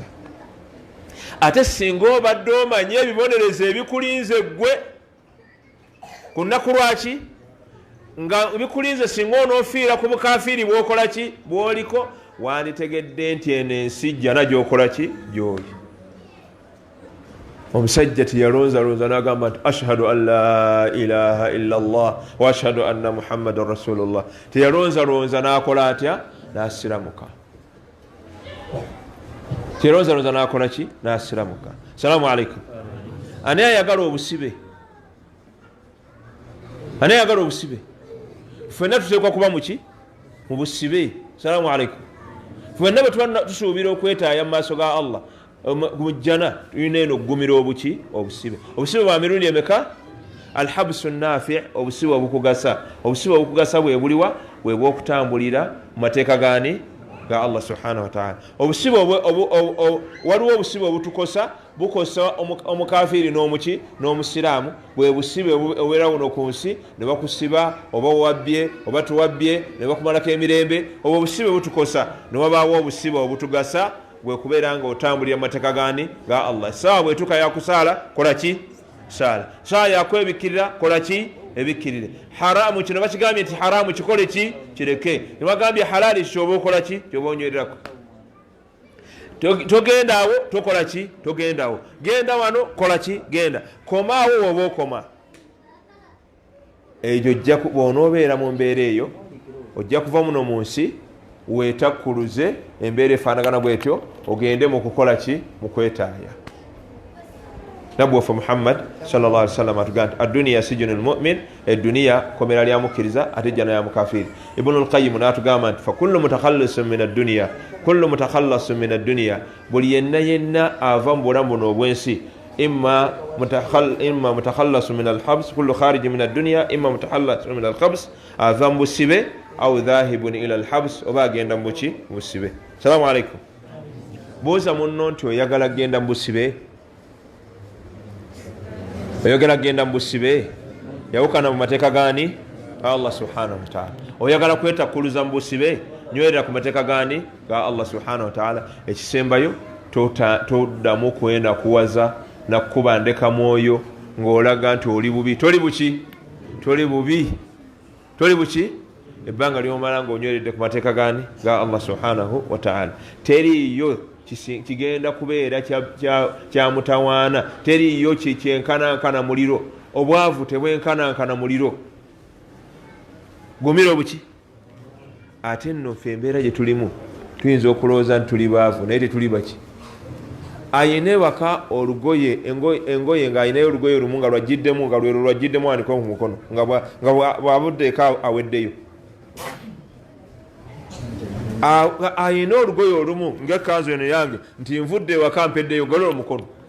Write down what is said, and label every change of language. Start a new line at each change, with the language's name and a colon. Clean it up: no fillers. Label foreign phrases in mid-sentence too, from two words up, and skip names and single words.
Ganda: Ate singa obadde omanya ebibonerezo ebikulinze gwe ku nnaku lwaki nga bikulinze singa onoofiira ku bukafiri bw'okola ki bw'oliko wanditegedde nti eno ensi jjana gy'okola ki gy'oli. Omusajja teyalonzalonza n'agamba nti
Arabic: أشهد أن لا إله إلا الله وأشهد أن محمدا رسول الله.
Ganda: Teyalonzalonza n'akola atya n'asiramuka. Teyalonzalonza n'akola ki n'asiramuka.
Arabic: سلام عليكم.
Ganda: Ani ayagala obusibe? Ani ayagala obusibe? Ffenna tuteekwa kuba muki mu busibe.
Arabic: سلام عليكم.
Ganda: Ffenna bwe tuba tusuubira okwetaaya mu maaso ga Allah mujjana tulina eno okugumira obuki obusibe. Obusibe bwa mirundi emeka?
Arabic: الحبس نافع'
Ganda: obusibe obukugasa. Obusibe obukugasa bwe buliwa bwe bw'okutambulira mu mateeka gani ga Allah
Arabic: سبحانه وتعالى.
Ganda: Obusibe waliwo obusibe obutukosa bukosa omukafiri n'omuki n'omusiraamu bwe busibe obubeera buno ku nsi ne bakusiba oba wabbye oba tuwabbye ne bakumalako emirembe obwo obusibe butukosa ne wabaawo obusibe obutugasa bwe kubeera nga otambulira mu mateeka gani ga Allah. Sawa bwetuka yakusaala kola ki saala. Sawa yakwebikirira kola ki ebikkirire. Haramu kino bakigambye nti haramu kikole ki kireke. Ne bagambye halali kyoba okola ki kyoba onywererako. togendaawo tokola ki togendaawo genda wano kola ki genda komaawo woba okoma ekyo bw'onoobeera mu mbeera eyo ojja kuva muno mu nsi weetakkuluze embeera efaanagana bwetyo ogende mu kukola ki mu kwetaaya nabbi waffe muhammad
Arabic: صلى الله عليه وسلم
Ganda: atugamba nti adduniya
Arabic: سجن المؤمن
Ganda: edduniya komera lya mukkiriza ate jjana ya mukafiri ibnu lqayimu n'atugamba nti
Arabic: فكل متخلص من الدنيا كل متخلص من الدنيا
Ganda: buli yenna ava mu bulamu buno obwensi
Arabic: إما متخلص من الحبس كل خارج من الدنيا إما متخلص من الحبس
Ganda: ava mu busibe
Arabic: أو ذاهب إلى الحبس
Ganda: oba agenda mu buki mu busibe.
Arabic: سلام عليكم.
Ganda: Buuza munno nti oyagala genda mu busibe oyagala genda mu busibe yawukana mu mateeka gani Allah
Arabic: سبحانه وتعالى
Ganda: oyagala kwetakkuluza mu busibe nywerera ku mateeka gani ga Allah
Arabic: سبحانه وتعالى
Ganda: ekisembayo toddamu kwenda kuwaza na kukuba ndeka mwoyo ng'olaga nti oli bubi toli buki toli bubi toli buki ebbanga lyomala ng'onyweredde ku mateeka gani ga Allah
Arabic: سبحانه وتعالى
Ganda: teriyo kigenda kubeera kya mutawaana teriyo kyenkanankana muliro obwavu tebwenkanankana muliro gumira obuki ate nno ffe embeera gye tulimu tuyinza okulowooza nti tuli baavu naye tetuli baki ayina ewaka olugoye engoye ng'ayinayo olugoye olumu nga lwajjiddemu nga lwero lwajjiddemu anika ku mukono nga bwabuddeeko aweddeyo ayina olugoye olumu ngaekanzu eno yange nti nvudde ewaka mpeddeyo golola omukono